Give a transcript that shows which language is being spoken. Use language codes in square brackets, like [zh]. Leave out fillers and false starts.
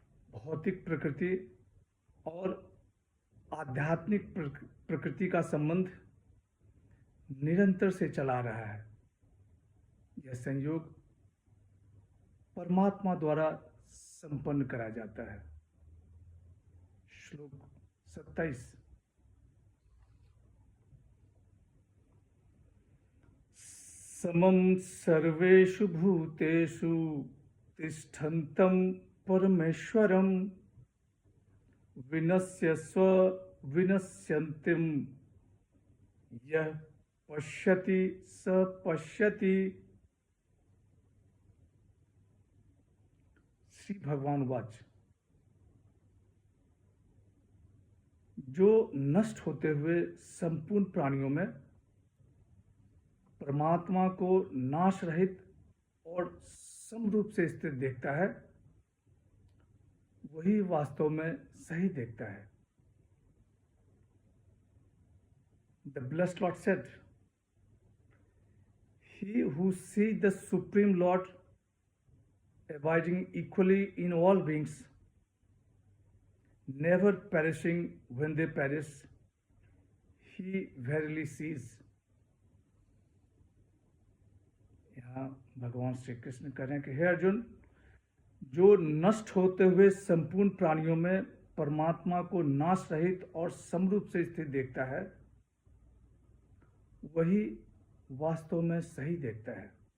[hi] भौतिक प्रकृति और आध्यात्मिक प्रकृति का संबंध निरंतर से चला रहा है। यह संयोग परमात्मा द्वारा संपन्न करा जाता है। [sa] श्लोक 27 समं सर्वेषु भूतेषु तिष्ठन्तं परमेश्वरं विनश्यस्व विनश्यन्तिं यः पश्यति स पश्यति। श्री भगवान वाच। [hi] जो नष्ट होते हुए संपूर्ण प्राणियों में परमात्मा को नाश रहित और समरूप से स्थित देखता है, वही वास्तव में सही देखता है। [en] The blessed Lord said, he who sees the Supreme Lord abiding equally in all beings, never perishing when they perish, he verily sees। [hi] यहाँ भगवान श्री कृष्ण कह रहे हैं कि हे अर्जुन, जो नष्ट होते हुए संपूर्ण प्राणियों में परमात्मा को नाश रहित और समरूप से स्थित देखता है, वही वास्तव में सही देखता है।